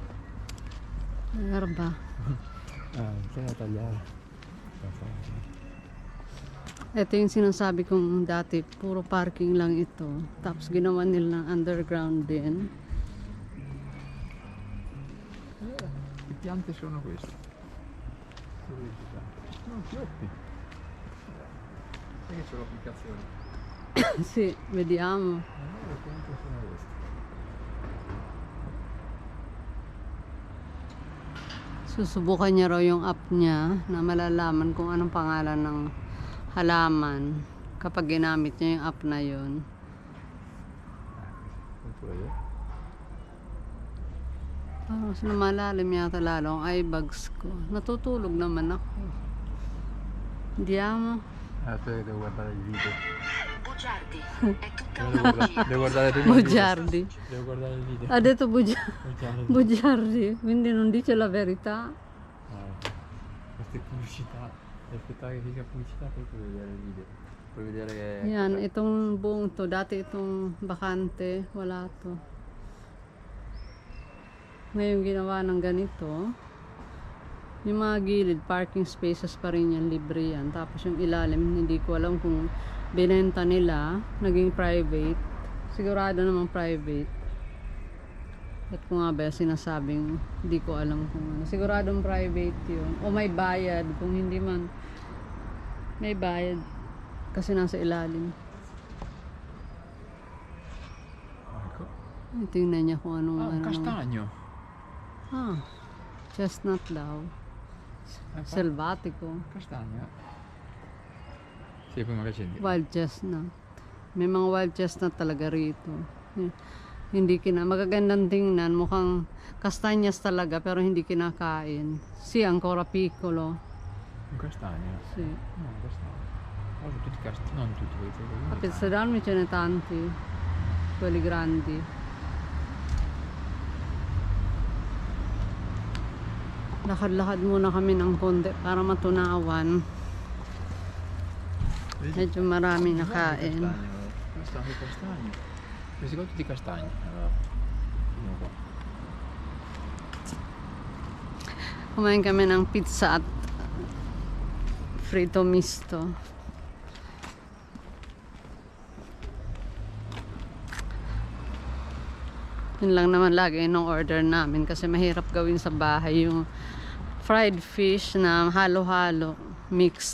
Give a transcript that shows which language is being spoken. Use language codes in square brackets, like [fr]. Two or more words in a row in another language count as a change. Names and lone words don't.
[it] Erba. Bisogna tagliare. [tl] Ito yung sinasabi kong dati, puro parking lang ito. Tapos ginawa nila ng underground din. [it] Che piante sono queste? Sono fiocchi. Sai che c'è l'applicazione? Sì, vediamo. Che piante sono queste? [tl] Susubukan niya raw yung app niya na malalaman kung anong pangalan ng halaman kapag ginamit niya yung app na yun. [it] Questo vedere? [tl] Parang mas lumalalim yata lalo ang eyebags ko. Natutulog naman ako. [it] Andiamo. Aspetta che devo guardare il video. Bugiardi, è tutta Devo una guardare, magia. devo guardare prima il video. Bugiardi. Devo guardare il video. Ha detto Bugiardi. bugiardi, quindi non dice la verità. Queste pubblicità. Aspettare che dica pubblicità, poi puoi vedere il video. Puoi vedere che... [tl] Yan, itong buong to, dati itong bakante, wala to. Ngayon ginawa ng ganito. Yung mga gilid, [en] parking spaces [tl] pa rin yan, libre yan. Tapos yung ilalim, hindi ko alam kung binenta nila, naging private. Sigurado namang private. At kung nga ba sinasabing, hindi ko alam kung ano. Siguradong private yun. O may bayad, kung hindi man, may bayad. Kasi nasa ilalim. [it] Ecco. [tl] Tingnan niya kung anong... [it] Ah, un [tl] ano. [it] castagno. [tl] Ah, chestnut daw. [it] Selvatico. Castagno. Sì, poi magari accendi. [en] Wild chestnut. [tl] May mga [en] wild chestnut [tl] talaga rito. Hindi magagandang tingnan. Mukhang kastanyas talaga pero hindi kinakain. [it] Sì, ancora piccolo. Un castagno? Sì. No, un castagno. Guarda tutti i castagni, non tutti, quelli A Pizzerarmi ce ne tanti. Quelli grandi. [tl] Lakad-lakad muna kami ng konti para matunawan. Medyo marami nakain. [it] Castagno, castagno. Questi qua tutti castagni. Allora, vediamo qua. [tl] Kumain kami ng pizza at [it] frito misto. [tl] Yun lang naman lagi yung order namin kasi mahirap gawin sa bahay yung [en] fried fish [tl] na halo-halo, mixed.